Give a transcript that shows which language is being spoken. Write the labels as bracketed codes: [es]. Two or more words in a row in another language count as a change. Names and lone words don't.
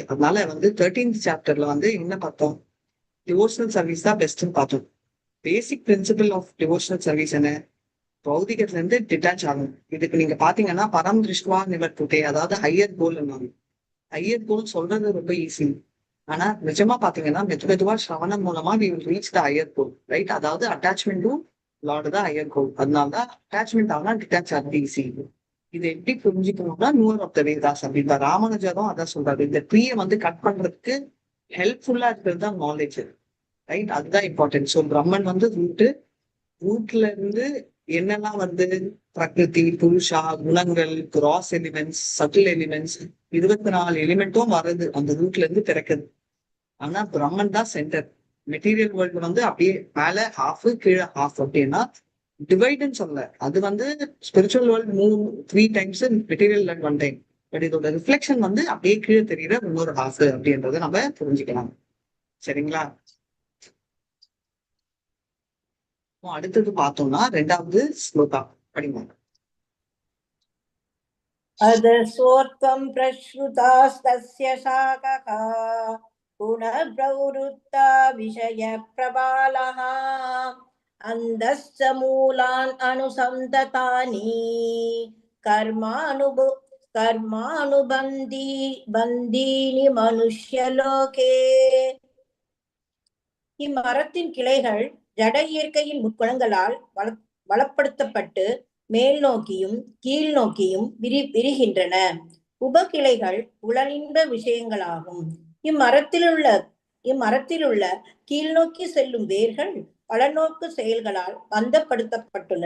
[ta] அதனால வந்து 13th சாப்டர்ல வந்து என்ன பார்த்தோம்? [en] devotional service [ta] தான் பெஸ்ட்னு பார்த்தோம். [en] basic principle of devotional service என்ன? [ta] பௌதிகத்துல இருந்து டிட்டாச் ஆகும். இதுக்கு நீங்க பாத்தீங்கன்னா [sa] परं दृष्ट्वा निवर्तते, [ta] அதாவது [en] higher goal. higher goal [ta] சொல்றது ரொம்ப ஈஸி. ஆனா நிஜமா பாத்தீங்கன்னா மெதுவா ஸ்ரவணம் மூலமா [en] we will reach the higher goal, right? [ta] அதாவது [en] attachment to Lord [ta] தான் [en] higher goal. [ta] அதனாலதான் அட்டாச்மெண்ட் ஆனா டிட்டாச் ஆகுது ஈஸி. இது எப்படி புரிஞ்சுக்கணும்னா [en] neur of the Vedas [ta] அப்படின்ற ராமானுஜரும் அதான் சொல்றாரு. இந்த ட்ரீயை வந்து கட் பண்றதுக்கு ஹெல்ப்ஃபுல்லா இருக்கிறது தான் நாலேஜ், ரைட்? அதுதான் இம்பார்ட்டன்ட். ஸோ பிரம்மன் வந்து ரூட்ல இருந்து என்னெல்லாம் வந்து பிரகிருதி, புருஷா, குணங்கள், [en] gross elements, subtle elements, [ta] 24 எலிமெண்ட்டும் வர்றது அந்த ரூட்ல இருந்து பிறக்குது. ஆனா பிரம்மன் தான் சென்டர். [en] material world [ta] வந்து அப்படியே மேல ஹாஃப் கீழே ஹாஃப் அப்படின்னா டிவைடுன்னு சொல்ல. அது வந்து [en] spiritual world 3 times, material world 1 time. [ta] பட் இதோட ரிஃப்ளெக்ஷன் வந்து அப்படியே கீழே தெரியுற இன்னொரு ஹாஃப் அப்படின்றத நம்ம புரிஞ்சுக்கலாம். சரிங்களா? அடுத்தது பார்த்தோம்னா 2வது ஸ்லோகா படிங்க. [sa] अदसोत्वं प्रश्रुतास्तस्य शाखः पुनर्प्रवृत्ता विषयप्रबालः अन्धश्च मूलान् अनुसन्ततानि बन्दीनि मनुष्यलोके. [ta] இம்மரத்தின் கிளைகள் ஜட இயற்கையின் முக்குணங்களால் வளப்படுத்தப்பட்டு மேல் நோக்கியும் கீழ் நோக்கியும் விரிகின்றன. உபகிளைகள் புலனின்ப விஷயங்களாகும். இம்மரத்திலுள்ள கீழ்நோக்கி செல்லும் வேர்கள் பலநோக்கு செயல்களால் பந்தப்படுத்தப்பட்டுள்ளன.